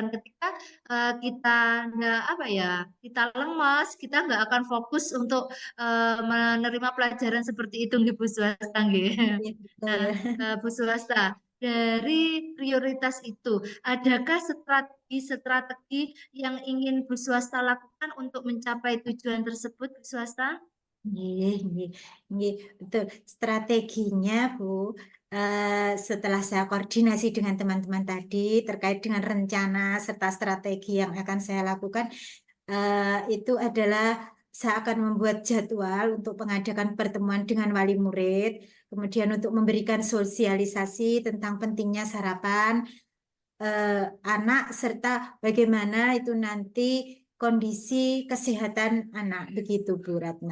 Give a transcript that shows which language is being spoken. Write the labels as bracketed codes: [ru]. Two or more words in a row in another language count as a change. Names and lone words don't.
[id] Ketika kita nggak apa ya, kita lemas, kita nggak akan fokus untuk menerima pelajaran seperti itu, [jv] nggih Bu Swasta, nggih. [id] Iya, Nah, betul. Bu Swasta, dari prioritas itu, adakah strategi-strategi yang ingin Bu Swasta lakukan untuk mencapai tujuan tersebut, Bu Swasta? [jv] Nggih, nggih, nggih, [id] betul. Strateginya, Bu, setelah saya koordinasi dengan teman-teman tadi terkait dengan rencana serta strategi yang akan saya lakukan, itu adalah saya akan membuat jadwal untuk mengadakan pertemuan dengan wali murid, kemudian untuk memberikan sosialisasi tentang pentingnya sarapan anak serta bagaimana itu nanti kondisi kesehatan anak, begitu, Bu Ratna.